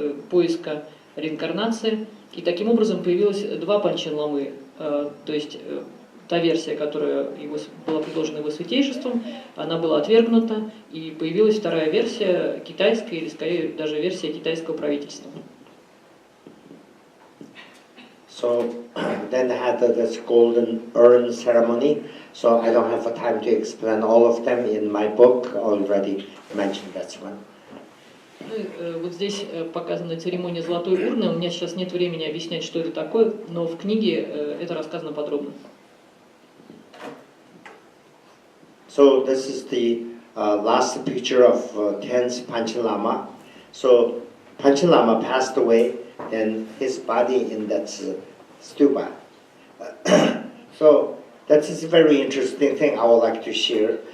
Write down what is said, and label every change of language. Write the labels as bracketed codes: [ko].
[ru] поиска реинкарнации, и таким образом появилось два Панчен Ламы, то есть та версия, которая была предложена его святейшеством, она была отвергнута, и появилась вторая версия китайская, или скорее даже версия китайского правительства. [en] So then they had this golden urn ceremony. So I don't have time to explain all of them. In my book already mentioned that one. [ru] Вот здесь показана церемония золотой урны. У меня сейчас нет времени объяснять, что это такое, но в книге это рассказано подробно. [en] So this is the last picture of 10th Panchen Lama. So Panchen Lama passed away. then his body in that stupa. So that is a very interesting thing I would like to share.